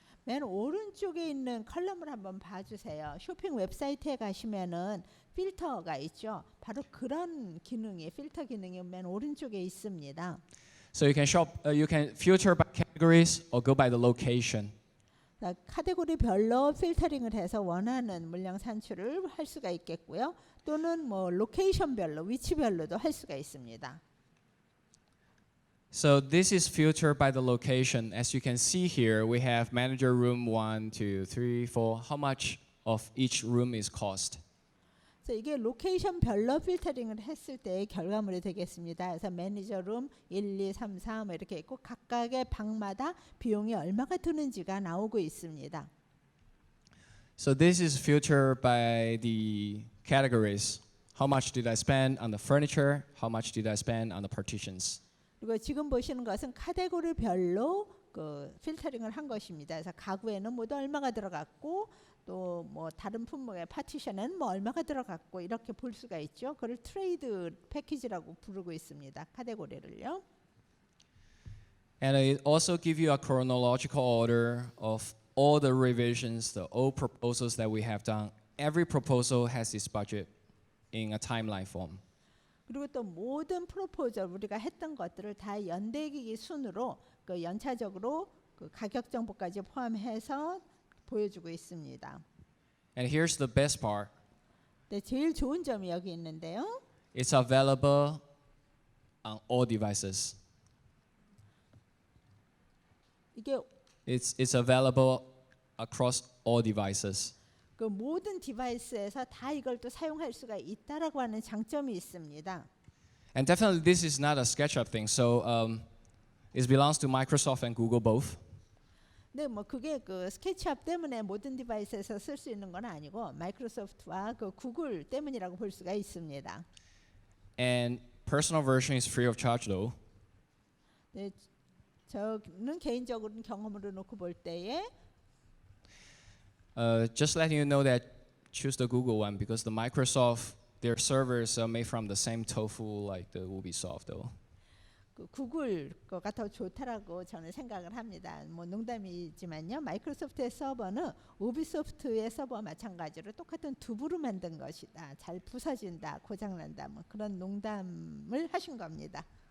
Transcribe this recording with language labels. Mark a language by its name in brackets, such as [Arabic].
[Korean] 맨 오른쪽에 있는 컬럼을 한번 봐주세요. 쇼핑 웹사이트에 가시면은 필터가 있죠. 바로 그런 기능이 필터 기능이 맨 오른쪽에 있습니다. [English] So you can filter by categories or go by the location. [Korean] 카테고리별로 필터링을 해서 원하는 물량 산출을 할 수가 있겠고요. 또는 뭐 로케이션별로 위치별로도 할 수가 있습니다. [English] So this is filtered by the location. As you can see here, we have manager room 1, 2, 3, 4. How much of each room is cost? [Korean] 그래서 이게 로케이션별로 필터링을 했을 때의 결과물이 되겠습니다. 그래서 매니저 룸 1, 2, 3, 4 뭐 이렇게 있고 각각의 방마다 비용이 얼마가 드는지가 나오고 있습니다. [English] So this is filtered by the categories. How much did I spend on the furniture? How much did I spend on the partitions? [Korean] 그리고 지금 보시는 것은 카테고리별로 그 필터링을 한 것입니다. 그래서 가구에는 모두 얼마가 들어갔고 또 뭐 다른 품목의 파티션은 뭐 얼마가 들어갔고 이렇게 볼 수가 있죠. 그걸 트레이드 패키지라고 부르고 있습니다. 카테고리를요. [English] And it also gives you a chronological order of all the revisions, the all proposals that we have done. Every proposal has its budget in a timeline form. [Korean] 그리고 또 모든 프로포절 우리가 했던 것들을 다 연대기기 순으로 그 연차적으로 그 가격 정보까지 포함해서 보여주고 있습니다. [English] And here's the best part. [Korean] 네, 제일 좋은 점이 여기 있는데요. [English] It's available on all devices. [Korean] 이게 [English] It's available across all devices. [Korean] 그 모든 디바이스에서 다 이걸 또 사용할 수가 있다라고 하는 장점이 있습니다. [English] And definitely this is not a SketchUp thing. So it belongs to Microsoft and Google both. [Korean] 네, 뭐 그게 그 스케치업 때문에 모든 디바이스에서 쓸 수 있는 건 아니고 마이크로소프트와 그 구글 때문이라고 볼 수가 있습니다. [English] And personal version is free of charge though. [Korean] 네, 저는 개인적으로는 경험으로 놓고 볼 때에 [English] Just letting you know that choose the Google one because the Microsoft, their servers are made from the same tofu like the Ubisoft though. [Korean] 그 구글 거가 더 좋다라고 저는 생각을 합니다. 뭐 농담이지만요. 마이크로소프트의 서버는 우비소프트의 서버와 마찬가지로 똑같은 두부로 만든 것이다. 잘 부서진다, 고장난다. 뭐 그런 농담을 하신 겁니다.